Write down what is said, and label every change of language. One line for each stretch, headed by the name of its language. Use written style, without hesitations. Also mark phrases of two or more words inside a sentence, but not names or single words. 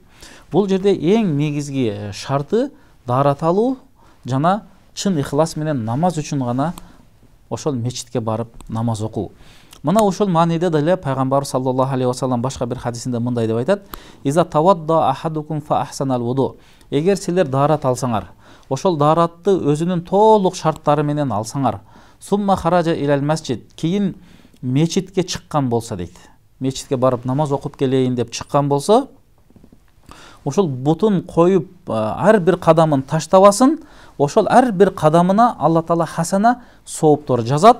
Kyrgyz: Бул жерде эң негизги шарты дарат алуу жана чын ихлас менен намаз үчүн гана ошол мечитке барып намаз окуу. Мына ошол мааниде деле пайгамбарыбыз
Arabic: صلى الله عليه وسلم
Kyrgyz: башка бир хадисинде мындай деп айтат:
Arabic: إذا توضأ أحدكم فأحسن الوضوء.
Kyrgyz: Эгер силер дарат алсаңар, ошол даратты өзүнүн толук шарттары менен алсаңар,
Arabic: ثم خرج إلى المسجد,
Kyrgyz: кийин мечитке чыккан болсо дейт. Мечитке барып намаз окуп келейин деп чыккан болсо, ошол бутун коюп ар бир кадамын таштабасын, ошол ар бир кадамына Алла Таала хасана сооптор жазат.